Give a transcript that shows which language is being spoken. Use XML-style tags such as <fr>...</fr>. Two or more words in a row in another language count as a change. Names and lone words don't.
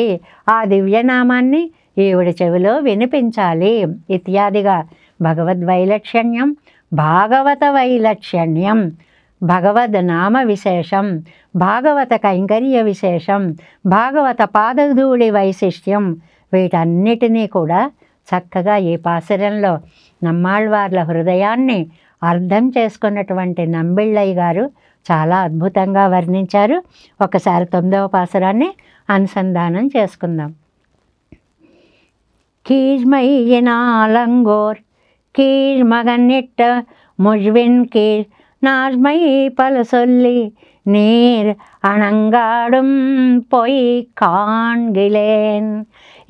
<te>ఆ దివ్యనామాన్ని ఈవిడి చెవిలో వినిపించాలి ఇత్యాదిగా భగవద్వైలక్షణ్యం, భాగవత వైలక్షణ్యం, భగవద్ నామ విశేషం, భాగవత కైంకర్య విశేషం, భాగవత పాదధూళి వైశిష్ట్యం, వీటన్నిటినీ కూడా చక్కగా ఈ పాసురంలో నమ్మాళ్వార్ల హృదయాన్ని అర్థం చేసుకున్నటువంటి నంబిళ్ళయ్య గారు చాలా అద్భుతంగా వర్ణించారు. ఒకసారి 9వ పాసురాన్ని అనుసంధానం చేసుకుందాం.</te> <ta>கீழ்மையினாலங்கோர் கீழ்மகனிட்ட முழ்வின் கீழ் நார்மை பல சொல்லி நீர் அணங்காடும் பொய் காண்கிலேன்.</ta>